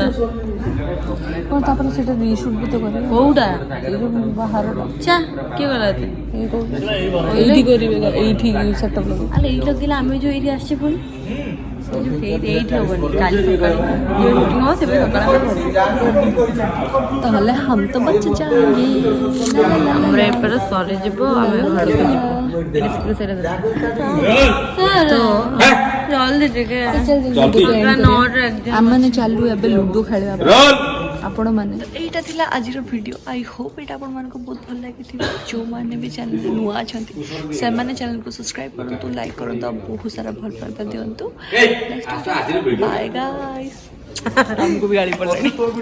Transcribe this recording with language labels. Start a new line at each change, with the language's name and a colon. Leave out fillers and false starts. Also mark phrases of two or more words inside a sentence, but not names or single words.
Odia: କ'ଣ ତାପରେ ସେଇଟା ରିସୁଟ୍ ବି ତ କରିବେ କୋଉଟା ବାହାରଟା ଚା କିଏ ଗଲା ଏତେ ଏଇଠି କରିବେ ଏଇଠି ସେଟଅପ୍ ଲଗେଇ ଆରେ ଏଇଠି ଲଗେଇଲେ ଆମେ ଯୋଉ ଏଇଠି ଆସିଛେ ପୁଣି ଏଇଠି ହବନି କାଲି ସକାଳେ ଯୋଉ ମିଟିଂ ହବ ସେବେ ସକାଳେ
Hindi: ତାହେଲେ हम तो बच जाएंगे
Odia: ଆମର ଏପଟେ ସରିଯିବ ଆମେ ଘରକୁ ଯିବୁ ଜଲ୍ଦି ଟିକେ ଆମମାନେ ଚାଲୁ ଏବେ ଲୁଡୁ ଖେଳିବା ଆପଣମାନେ ଏଇଟା ଥିଲା ଆଜିର ଭିଡ଼ିଓ
English: I hope
Odia: ଏଇଟା ଆପଣମାନଙ୍କୁ ବହୁତ ଭଲ ଲାଗିଥିବ ଯେଉଁମାନେ ବି ଚ୍ୟାନେଲ୍ ନୂଆ ଅଛନ୍ତି ସେମାନେ ଚ୍ୟାନେଲ୍କୁ ସବସ୍କ୍ରାଇବ୍ କରନ୍ତୁ ଲାଇକ୍ କରନ୍ତୁ ଆଉ ବହୁତ ସାରା ଭଲ ପାଇବା ଦିଅନ୍ତୁ
English: bye guys
Odia: ଆମକୁ ବି ଗାଳି ପଡ଼ିଲାଣି